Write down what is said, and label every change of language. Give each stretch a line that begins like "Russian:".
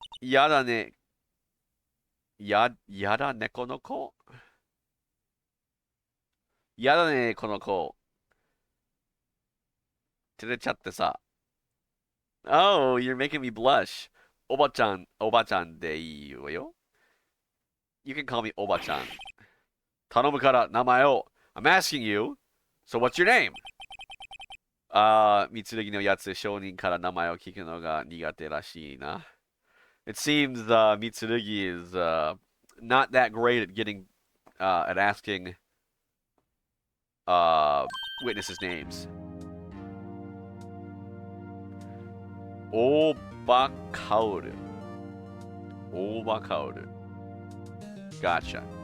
Japanese: やだね。やだね、この子。やだね、この子。照れちゃってさ。
English: Oh, you're making me blush.
Japanese: おばちゃんでいいわよ。
English: You can call me おばちゃん。
Japanese: 頼むから名前を。
English: I'm asking you. So what's your name?
Japanese: 三剣のやつ、証人から名前を聞くのが苦手らしいな。
English: It seems Mitsurugi is not that great at getting at asking witnesses' names. Obakaoru. Obakaoru. Gotcha.